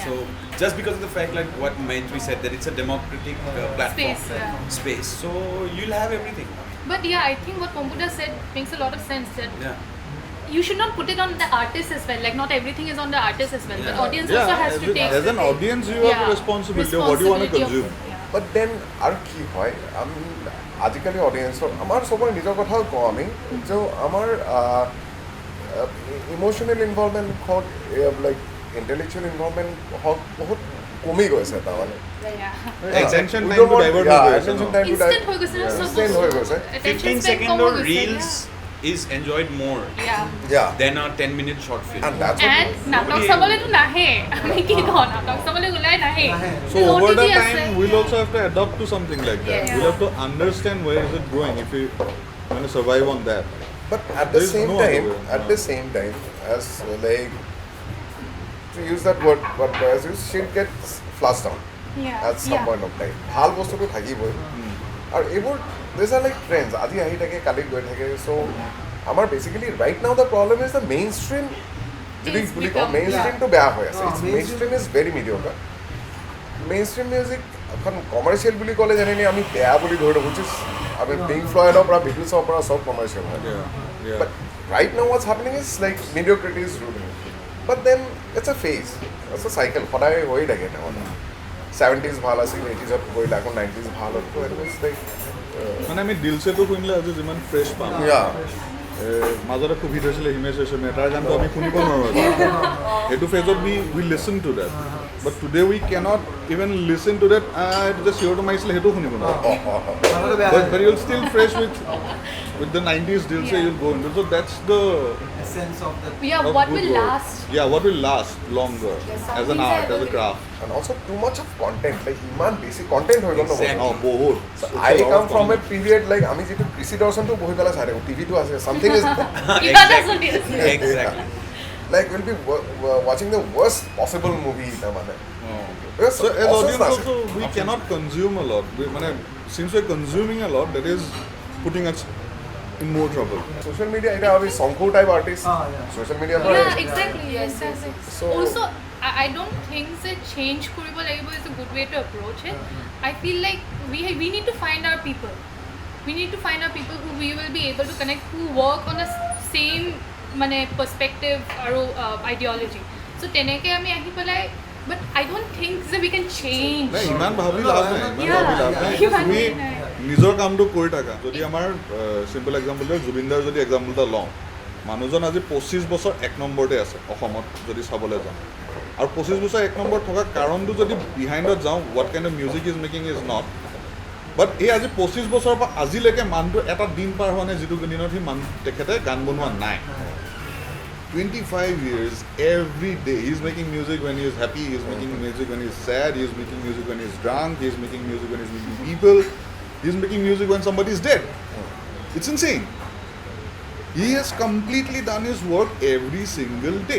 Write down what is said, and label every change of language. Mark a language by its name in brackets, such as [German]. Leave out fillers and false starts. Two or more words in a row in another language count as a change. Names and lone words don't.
[English] So just because of the fact, like what Maitri said, that it's a democratic platform, Space, yeah. space. So you'll have everything. But yeah, I think what Pompuda said makes a lot of sense, that Yeah. you should not put it on the artist as well. Like not everything is on the artist as well. Yeah. But audience also has to take. as an audience, you have a responsibility of what you want to consume. but then [Assamese] আৰু কি হয় আমি আজিকালি অডিয়েঞ্চৰ আমাৰ চবৰে নিজৰ কথাও কওঁ আমি যে আমাৰ [English] emotional involvement [Assamese] হওক [English] like intellectual involvement [Assamese] হওক বহুত কমি গৈছে তাৰমানে [English] Yeah. Attention We time don't to want- divert yeah, [Assamese] হৈ গৈছে [English] attention [Assamese] ন? [English] time to [Assamese] Instant হৈ গৈছে না, Instant হৈ গৈছে। [English] attention 15 [Assamese] span কম [English] second [Assamese] হৈ [English] or [Assamese] গৈছে, [English] reels is enjoyed more Yeah. Yeah. than a 10-minute short film. And that's what [Assamese] And নাটক চাবলেতো নাহে আমি কি কওঁ নাটক চাবলৈ ওলাই নাহে [English] So over the [Assamese] OTT আছে। [English] time, we'll also have to adapt to something like that. Yeah. We'll have to understand where is it going if we want to survive on that. But at the There's same no time, other way. as like to use that word, what Boaz used, shit gets flushed down Yeah. at some Yeah. point of time. [Assamese] ভাল বস্তুটো থাকিবই আৰু এইবোৰ [English] these are like trends. [Assamese] আজি আহি থাকে কালি গৈ থাকে [English] so আমাৰ basically right now the problem is the mainstream যদি It's [Assamese] বুলি কওঁ [English] become- [Assamese] mainstreamটো বেয়া হৈ আছে. [English] It's mainstream- mainstream is very mediocre. Mainstream music [Assamese] এখন কমাৰ্চিয়েল বুলি ক'লে যেনে আমি বেয়া বুলি ধৰি লওঁ [English] which is [Assamese] আমি পিংক ফ্লয়ডৰ পৰা বিটলছৰ পৰা চব কমাৰ্চিয়েল হয় [English] Yeah. But right now what's happening is like mediocrity is ruling. But then it's a phase. It's a cycle. [Assamese] সদায় হৈ থাকে তাৰমানে 70s ভাল আছিল 80sত কৰিলে আকৌ 90s ভাল হ'ল তো [English] it was like [Assamese] মানে আমি দিলছেটো শুনিলে আজি যিমান ফ্ৰেছ পাম মাজতে খুব হিট হৈছিলে হিমেশ ৰেশমিয়া তাৰ গানটো আমি শুনিব নোৱাৰোঁ সেইটো ফেজত [English] we listen to that but today we cannot even listen to that just [Assamese] চিঞৰটো মাৰিছিলে সেইটো শুনিব নোৱাৰোঁ [English] but you'll still fresh with the 90s Dilse Yeah. you'll go into, so that's the Essence of the. Yeah, of what good will work. last? Yeah, what will last longer some as an things art, are as a craft. and also too much of content like [Assamese] ইমান বেছি content হৈ গ'ল ন [English] Exactly. [Assamese] Oh, বহুত. [English] I come from a period like [Assamese] আমি যিটো কৃষি দৰ্শনটো বহি পেলাই চাই থাকোঁ টিভিটো আছে [English] something is [Assamese] কিবা এটা চলি আছে। [English] Exactly. like we'll be watching the worst possible movie তাৰমানে Because So as options audience [Assamese] নাছিল। [English] also we cannot consume a lot. Since we're consuming a lot, that is putting us in more trouble. [Assamese] social media এটা আমি শংকুৰ টাইপ আৰ্টিষ্ট [English] Yeah. social media Yeah, exactly. Exactly. So- Also, I don't think that change [Assamese] কৰিব লাগিব [English] is a good way to approach it. I feel like we need to find our people. We need to find our people who we will be able to connect, who work on the same মানে perspective আৰু ideology. [Assamese] So তেনেকৈ আমি আহি পেলাই, [English] but I don't think that we can change. [Assamese] নাই ইমান ভাবি লাভ নাই ইমান ভাবি লাভ নাই ইমান তুমি নাই। নিজৰ কামটো কৰি থাকা যদি আমাৰ [English] simple example [Assamese] দিওঁ জুবিনদাৰ যদি এক্সাম্পল এটা লওঁ মানুহজন আজি 25 বছৰ 1 নম্বৰতে আছে অসমত যদি চাবলৈ যাওঁ আৰু 25 বছৰ 1 নম্বৰত থকা কাৰণটো যদি বিহাইণ্ডত যাওঁ [English] what kind of music is making is not but [Assamese] এই আজি 25 বছৰৰ পৰা আজিলৈকে মানুহটো এটা দিন পাৰ হোৱা নাই যিটো দিনত সি মানুহ তেখেতে গান বনোৱা নাই [English] 25 years, every day. He's making music when he is happy, he's making music when he's sad, he's making music when he's drunk, he's making music when he's meeting people, he's making music when somebody is dead. It's insane. He has completely done his work every single day.